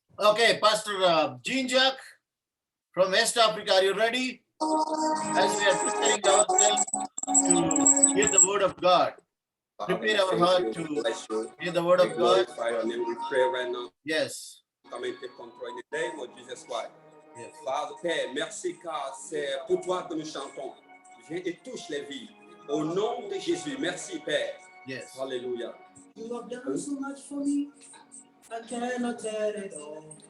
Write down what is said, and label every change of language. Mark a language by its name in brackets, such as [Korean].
[English] Okay, Pastor Jean Jack from West Africa, are you ready? As we are preparing ourselves to hear the word of God, prepare our heart to hear the word of God. We pray right now. Yes. Come and take control in the name of Jesus Christ. Yes. [French] Father, Père, merci car c'est pour toi que nous chantons. Viens et touche les vies. Au nom de Jésus, merci Père. [English] Yes. Hallelujah. You have done so much for me, I cannot tell it all.